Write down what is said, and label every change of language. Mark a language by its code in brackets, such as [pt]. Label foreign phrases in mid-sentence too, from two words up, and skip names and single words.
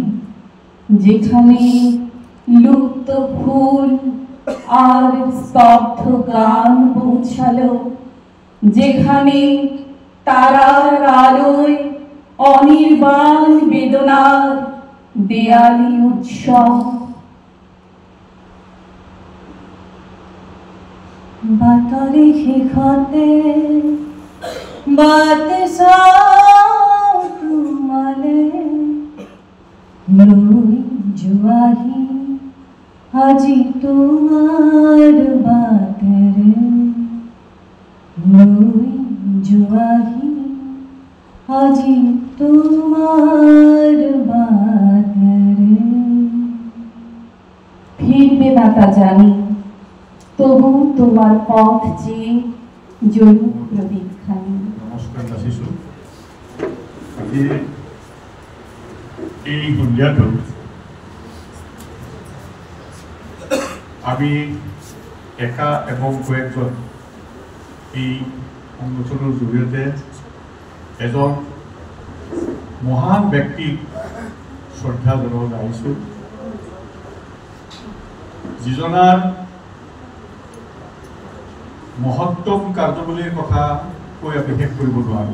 [bn] যেখানে লুপ্ত ফুল আর স্তব্ধ গান পৌঁছালো, যেখানে তারার আলোয় অনির্বাণ বেদনার দেয়ালি উৎসব। [as] বাতারে শেষতে বাত তোমালে লৈ যোৱাহি আজি তোমাৰ বাটেৰে, লৈ যোৱাহি আজি তোমাৰ বাটেৰে। [bn] ফিরবে না তা জানি, তবু তোমার পথ চেয়ে জয়ী প্রদীপখানি। [as] নমস্কাৰ যাচিছোঁ। আজি এই সন্ধিয়াটো আমি একা এবং কয়েকজন এই সংগঠনৰ জৰিয়তে এজন মহান ব্যক্তিক শ্ৰদ্ধা জনাব আহিছোঁ, যিজনাৰ মহত্তম কাৰ্যাৱলীৰ কথা কৈ আমি শেষ কৰিব নোৱাৰোঁ।